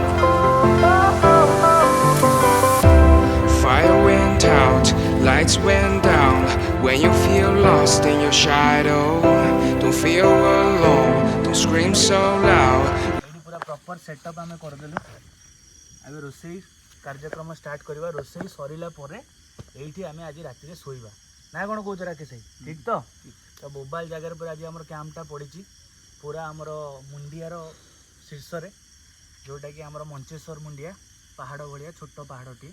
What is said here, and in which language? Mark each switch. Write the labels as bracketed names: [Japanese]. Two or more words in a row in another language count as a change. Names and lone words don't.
[English] Lights went down. When you feel lost in your shadow, don't feel alone, don't scream so loud. [Odia] ଏଇଠି ପୁରା [English] proper setup [Odia] ଆମେ କରିଦେଲୁ। ଏବେ ରୋଷେଇ କାର୍ଯ୍ୟକ୍ରମ ଷ୍ଟାର୍ଟ କରିବା। ରୋଷେଇ ସରିଲା ପରେ ଏଇଠି ଆମେ ଆଜି ରାତିରେ ଶୋଇବା ନା କ'ଣ କହୁଛ ରାକେଶ ଭାଇ? ଠିକ୍ ତ ବୋବାଲ ଜାଗାରେ ପୁରା ଆଜି ଆମର କ୍ୟାମ୍ପଟା ପଡ଼ିଛି ପୁରା ଆମର ମୁଣ୍ଡିଆର ଶୀର୍ଷରେ, ଯେଉଁଟାକି ଆମର ମଞ୍ଚେଶ୍ୱର ମୁଣ୍ଡିଆ ପାହାଡ଼ ଭଳିଆ ଛୋଟ ପାହାଡ଼ଟିଏ।